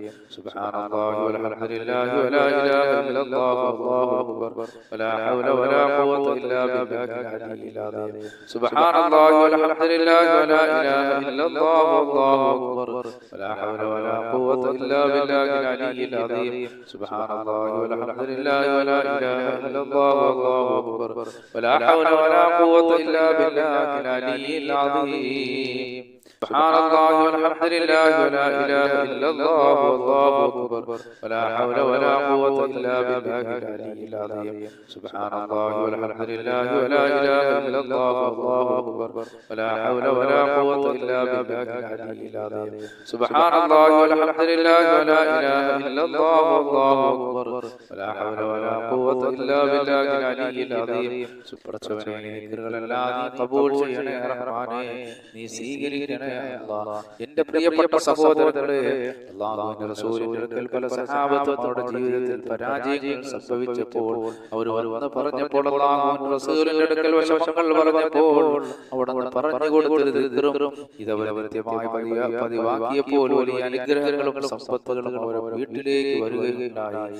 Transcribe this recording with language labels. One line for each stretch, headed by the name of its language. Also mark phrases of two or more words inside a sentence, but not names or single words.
Arabic: سبحان الله والحمد لله ولا إله إلا الله والله أكبر ولا حول ولا قوة إلا بالله العلي العظيم. سبحان الله والحمد لله ولا إله إلا الله والله أكبر ولا حول ولا قوة إلا بالله العلي العظيم. سبحان الله والحمد لله ولا لا إله إلا الله والله أكبر ولا حول ولا قوة إلا بالله العلي العظيم. سبحان الله والحمد لله ولا إله إلا الله والله أكبر ولا حول ولا قوة إلا بالله العلي العظيم. سبحان الله والحمد لله ولا إله إلا الله والله أكبر ولا حول ولا قوة إلا بالله العلي العظيم. سبحان الله والحمد لله ولا إله إلا الله والله أكبر ولا حول ولا قوة إلا بالله العلي العظيم.
Malayalam: സുബ്ഹാനല്ലാഹി ഖബൂൽ ചെയ്യണേ റഹ്മാനേ, നീ സ്വീകരിക്കണേ അല്ലാഹ്. എന്റെ പ്രിയപ്പെട്ട സഹോദരങ്ങളെ, അല്ലാഹുവിന്റെ റസൂലിന്റെ അടുക്കൽ പല സഹാബത്തും അവരുടെ ജീവിതത്തിൽ പരാജയങ്ങൾ സംഭവിച്ചപ്പോൾ അവർ വന്ന് പറഞ്ഞപ്പോൾ, അല്ലാഹുവിന്റെ റസൂലിന്റെ അടുക്കൽ വിഷമങ്ങൾ പറഞ്ഞപ്പോൾ അവിടുന്ന് പറഞ്ഞു കൊടുത്തത് ദിക്റും ഇതവരെ കൃത്യമായി പതിവാക്കിയപ്പോൾ വലിയ അനുഗ്രഹങ്ങളും സമ്പത്തുകളും അവരുടെ വീട്ടിലേക്ക് വരികയുണ്ടായി.